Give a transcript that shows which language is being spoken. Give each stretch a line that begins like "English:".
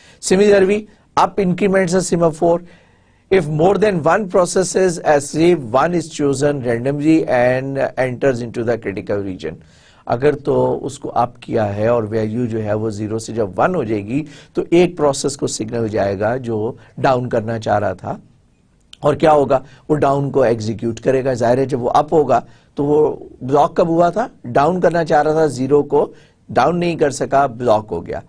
English: Similarly up increments the semaphore. If more than one process is asleep, one is chosen randomly and enters into the critical region.
Hindi: अगर तो उसको up किया है और value जो है वो 0 से जब 1 हो जाएगी तो एक प्रोसेस को सिग्नल जाएगा जो डाउन करना चाह रहा था, और क्या होगा, वो डाउन को एग्जीक्यूट करेगा. जाहिर है जब वो अप होगा तो वो ब्लॉक कब हुआ था, डाउन करना चाह रहा था, 0 को डाउन नहीं कर सका, ब्लॉक हो गया.